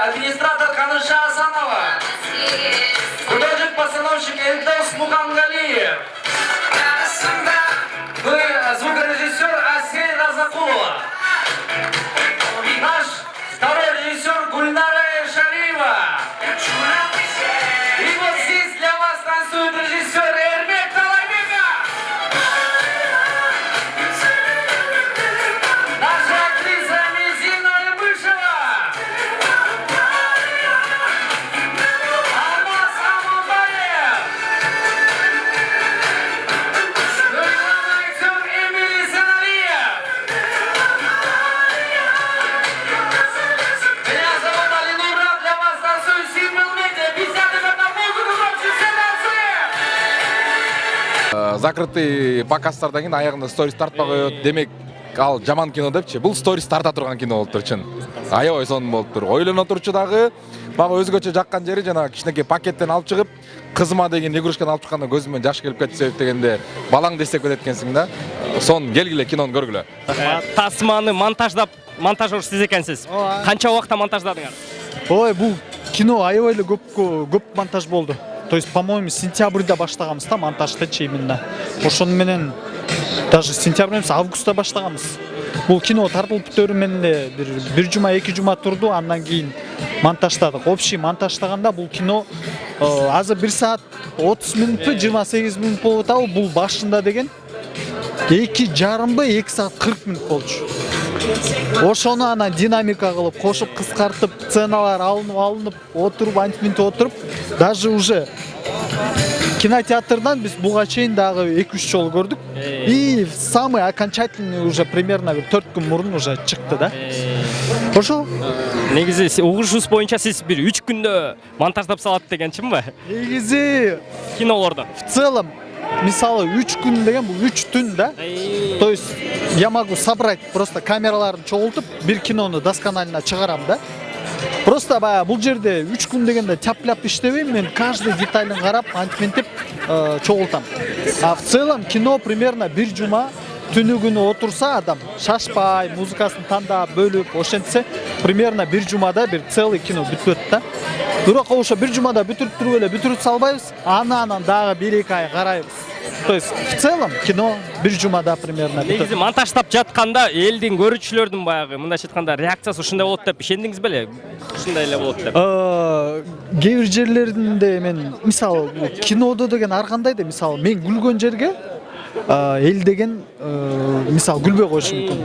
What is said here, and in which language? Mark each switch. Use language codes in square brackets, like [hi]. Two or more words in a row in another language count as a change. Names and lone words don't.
[ru] Администратор Каныша Асанова. Художник-постановщик Эльдос Мухамгалиев. Звукорежиссер Асей Разакулова. Наш второй режиссер Гульнара Шариева. И вот здесь для вас танцует режиссер Эрмек Талайбека. Наша актриса Мизина Рябышева. Алмаз Аманбаев. Меня зовут Алинур, для вас танцую Simple Media. 50 минут на музыку, громче все танцуем! [ky] Закрытый покастардан кийин аягында сторис тартпай коет. Демек, ал жаман кино депчи. Бул сторис тарта турган кино болуптур чын. Аябай сонун болуптур. Ойлоно турчу дагы мага өзгөчө жаккан жери жана кичинекей пакеттен алып чыгып, кызыма деген игрушканы алып чыкканда көзүмөн жаш келип кетти себеп дегенде балаң дестек кетет экенсиң да. Сон келгиле кинону көргүлө. Тасманы монтажер сиз экенсиз. Канча убакытта монтаждадыңар? Ой, бул кино аябай эле көп монтаж болду. [ru] То есть, по-моему, [ky] сентябрьда баштаганбыз да монтаждычы именно. Ошону менен даже сентябрь эмес, августта баштаганбыз. Бул кино тартылып бүтөрү менен эле бир жума, 2 жума турду, андан кийин монтаждадык. Общий монтаждаганда бул кино азыр 1 саат 30 минутпу, 28 минут болуп атабы. Бул башында деген 2,5 2 саат 40 минут болчу. Ошону анан динамика кылып, кошуп, кыскартып, сценалар алынып, отуруп, антиминт отуруп, [ru] даже уже [ky] кинотеатрдан биз буга чейин дагы 2-3 жолу көрдүк. [ru] И самый окончательный уже примерно 4 [ky] күн мурун [ru] уже [ky] чыкты да. Ошо. Негизи угушубуз боюнча сиз бир 3 күндө монтаждап салат деген чынбы? Негизи кинолордон. [ru] В целом, [ky] мисалы 3 күн деген бул 3 түн да. [ru] То есть я могу собрать просто [ky] камераларын чогултуп, бир кинону досконально чыгарам да. Просто баягы бул жерде 3 күн дегенде тяп-ляп иштебейм, мен каждый деталын карап, антиминтип чогултам. [ru] А в целом кино примерно [ky] бир жума түнү күнү отурса адам шашпай музыкасын тандап бөлүп ошентсе примерно бир жумада бир целый кино бүтөт да. Бирок ошо бир жумада бүтүрүп эле бүтүрүп салбайбыз, анан дагы 1-2 ай карайбыз. [ru] То есть в целом кино [ky] бир жумада [ru] примерно бүтөт. [ky] Негизи монтаждап жатканда элдин көрүүчүлөрдүн баягы мындайча айтканда реакциясы ушундай болот деп ишендиңиз беле? Ушундай эле болот деп. Кээ бир жерлеринде мен мисалы кинодо деген ар кандай да мисалы мен күлгөн жерге эл деген мисалы күлбөй коюшу мүмкүн.